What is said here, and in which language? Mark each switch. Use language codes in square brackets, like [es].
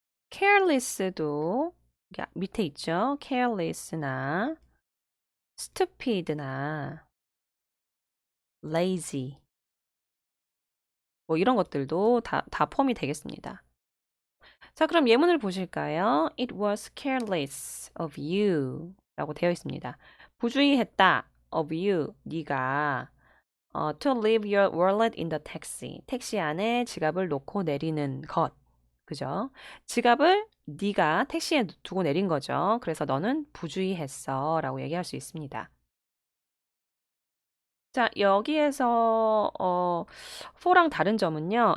[ko] careless도 밑에 있죠. careless나 stupid나 lazy 뭐 이런 것들도 다 포함이 되겠습니다. 자, 그럼 예문을 보실까요? [en] It was careless of you [ko] 라고 되어 있습니다. 부주의했다 [en] of you, [ko] 네가 [en] to leave your wallet in the taxi. [ko] 택시 안에 지갑을 놓고 내리는 것. 그죠? 지갑을 네가 택시에 두고 내린 거죠. 그래서 너는 부주의했어 라고 얘기할 수 있습니다. 자, 여기에서 for랑 다른 점은요.